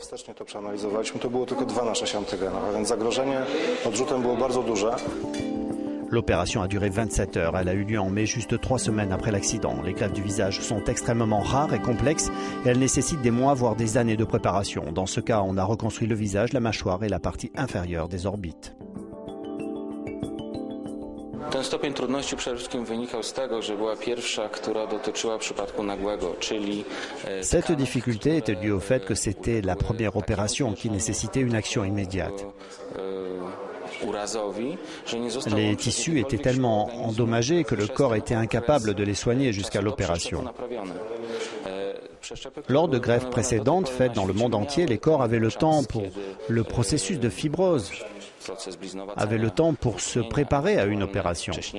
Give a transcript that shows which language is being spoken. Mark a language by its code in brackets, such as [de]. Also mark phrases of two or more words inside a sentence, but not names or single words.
[fr] L'opération a duré 27 heures. Elle a eu lieu en mai, juste 3 semaines après l'accident. Les greffes du visage sont extrêmement rares et complexes et elles nécessitent des mois, voire des années de préparation. Dans ce cas, on a reconstruit le visage, la mâchoire et la partie inférieure des orbites. [pl] Ten stopień trudności przede wszystkim wynikał z tego, że była pierwsza, która dotyczyła przypadku nagłego, czyli... [fr] Cette difficulté était due au fait que c'était la première opération qui nécessitait une action immédiate. Les tissus étaient tellement endommagés que le corps était incapable de les soigner jusqu'à l'opération. Lors de greffes précédentes faites dans le monde entier, les corps avaient le temps pour le processus de fibrose, avaient le temps pour se préparer à une opération.